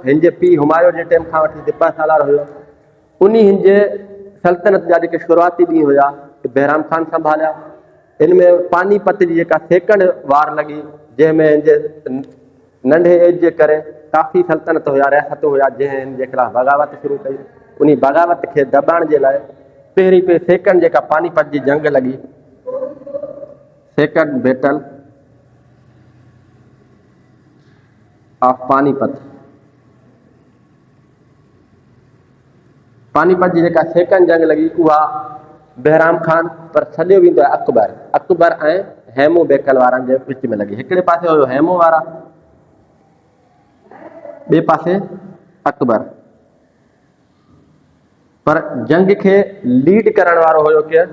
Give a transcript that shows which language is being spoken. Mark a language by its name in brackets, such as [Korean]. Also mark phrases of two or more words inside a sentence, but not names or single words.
[Sindhi] हिन जे पीउ हुमायूं जे टाइम खां वठी सिपह सालार हुयो। उन हिन जे सल्तनत जा जेके शुरूआती ॾींहं हुया बहराम खान संभालिया। हिन में पानीपत जी जेका [English] second war [Sindhi] लॻी, जंहिंमें हिन जे नंढे एज जे करे काफ़ी सल्तनत हुया, रियासतूं हुया, जंहिं हिन जे ख़िलाफ़ु बग़ावत शुरू कई। उन बग़ावत खे दॿाइण जे लाइ पहिरीं सेकंड जेका पानीपत जी जंग लॻी, [English] second battle of Panipat, [Sindhi] पानीपत जी जेका सेकंड जंग लॻी उहा बहराम खान पर सॾियो वेंदो आहे अकबर, अकबर ऐं हेमू बेकल वारनि जे विच में लॻी। हिकिड़े पासे हुयो हेमू वारा, ॿिए पासे अकबर, पर जंग खे लीड करण वारो हुयो केरु?